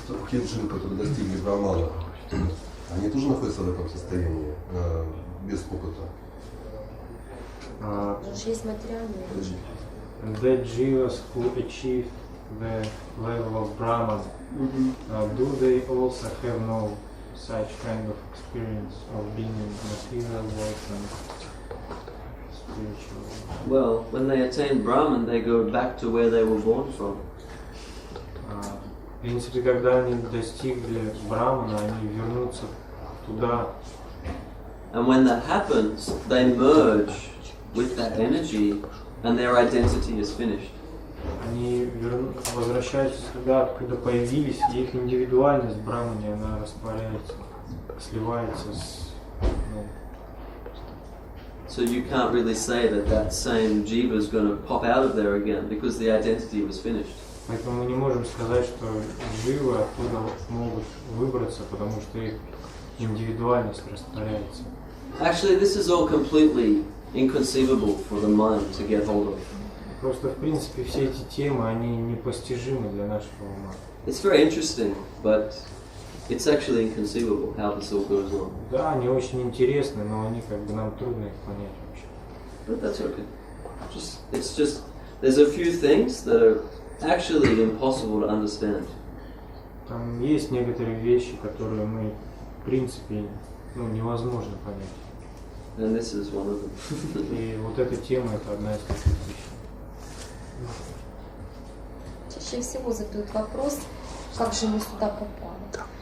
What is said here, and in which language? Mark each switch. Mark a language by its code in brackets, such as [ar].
[ru] Те джинны, которые достигли Брахмана, они тоже находятся в этом состоянии, без опыта? Уже есть материальные. [en] The Jivas who achieved the level of Brahman, do they also have no such kind of experience of being in material world and spiritual world? Well, when they attain Brahman, they go back to where they were born from. [ru] В принципе, когда они достигли Брамана, они вернутся туда. [en] And when that happens, they merge with that energy and their identity is finished. [ru] Они возвращаются туда, откуда появились, и их индивидуальность в Брамане, она растворяется, сливается с... [en] So you can't really say that that same jiva is going to pop out of there again because the identity was finished. [ru] Поэтому мы не можем сказать, что живы оттуда могут выбраться, потому что их индивидуальность растворяется. [en] Actually, this is all completely inconceivable for the mind to get hold of. [ru] Просто, в принципе, все эти темы, они непостижимы для нашего ума. [en] It's very interesting, but it's actually inconceivable how this all goes on. [ru] Да, они очень интересны, но они как бы нам трудно их понять вообще. [en] But that's okay. It's just there's a few things that are actually impossible to understand. [ru] Там есть некоторые вещи, которые мы, в принципе, невозможно понять. [en] And this is one of them. [ru] И вот эта тема, это одна из таких вещей. Чаще всего задают вопрос, как же мы сюда попали.